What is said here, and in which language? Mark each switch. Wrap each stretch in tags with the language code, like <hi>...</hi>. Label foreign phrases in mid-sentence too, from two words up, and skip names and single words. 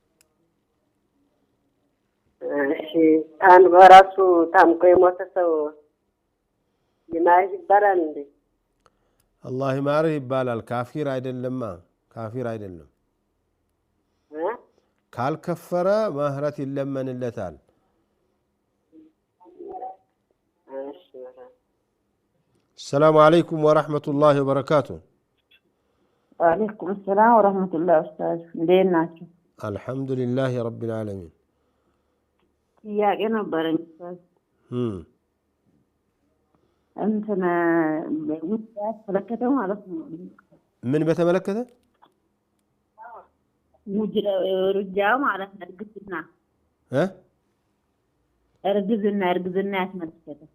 <am>እሺ አን በራሱ ታምቆ የሞተ ሰው ይማር ይባላል እንዴ? አላህ ይማርህ ይባላል። ካፊር አይደለማ፣ ካፊር አይደለም። ካልከፈረ ምህረት ይለመንለታል።</am> <ar>السلام عليكم ورحمة الله وبركاته. وعليكم السلام ورحمة الله أستاذ.</ar> <am>እንዴት ናችሁ?</am> <ar>الحمد لله رب العالمين.</ar> <am>ጥያቄ ነበረኝ ኡስታዝ። እንትን ውጫ ተመለከተ ማለት ነው። ምን በተመለከተ? ውርጃ ማለት ነው። እርግዝና ያስመለከተ</am>